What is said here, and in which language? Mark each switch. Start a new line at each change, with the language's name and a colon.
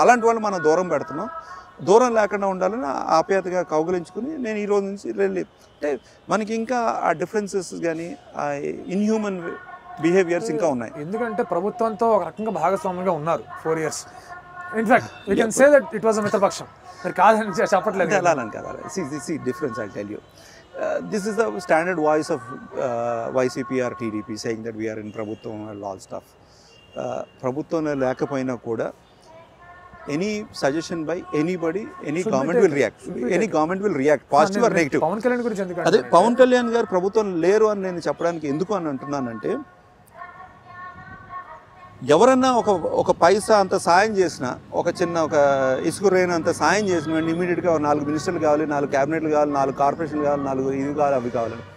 Telugu: అలాంటి వాళ్ళు మనం దూరం పెడుతున్నాం. దూరం లేకుండా ఉండాలని ఆప్యాయతగా కౌగులించుకుని నేను ఈ రోజు నుంచి రెల్లి అంటే మనకి ఇంకా ఆ డిఫరెన్సెస్ కానీ ఆ ఇన్హ్యూమన్ బిహేవియర్స్ ఇంకా ఉన్నాయి. ఎందుకంటే ప్రభుత్వంతో ఒక రకంగా భాగస్వామ్యంగా ఉన్నారు 4 years.
English: in fact you can say that it was a
Telugu: మిత్రపక్షం. మీరు కాదని చెప్పట్లేదు. అలాని కదా.
English: See difference I tell you. This is the standard voice of YCP or TDP saying that we are in ప్రభుత్వం and all stuff.
Telugu: ప్రభుత్వంలో లేకపోయినా కూడా
English: any suggestion by anybody, any government will react. Any government will react, positive or negative.
Telugu: Pawan Kalyan గురించి ఎందుకు అదే పవన్ కళ్యాణ్ గారు ప్రభుత్వం లేరు అని నేను చెప్పడానికి ఎందుకు అని అంటున్నానంటే ఎవరన్నా ఒక పైసా అంత సాయం చేసినా ఒక చిన్న ఒక ఇసుక రేణు అంత సాయం చేసిన వెంటనే ఇమీడియట్గా 4 మినిస్టర్లు కావాలి, 4 క్యాబినెట్లు కావాలి, 4 కార్పొరేషన్లు కావాలి, 4 ఇవి కావాలి, అవి కావాలి.